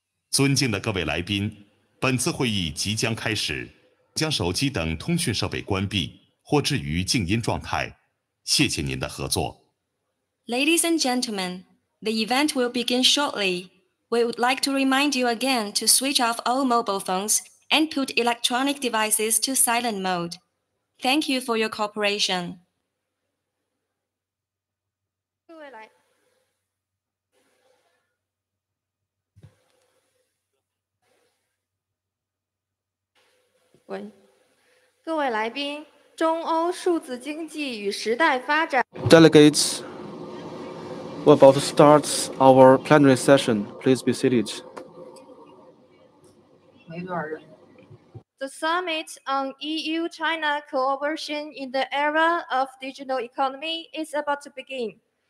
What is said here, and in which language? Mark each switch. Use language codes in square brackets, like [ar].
[zh] 尊敬的各位来宾，本次会议即将开始，将手机等通讯设备关闭或置于静音状态。谢谢您的合作。 [en] Ladies and gentlemen, the event will begin shortly. We would like to remind you again to switch off all mobile phones and put electronic devices to silent mode. Thank you for your cooperation. [zh] 各位来宾，中欧数字经济与时代发展。 [en] Delegates, we're about to start our plenary session. Please be seated. The summit on EU-China cooperation in the era of digital economy is about to begin.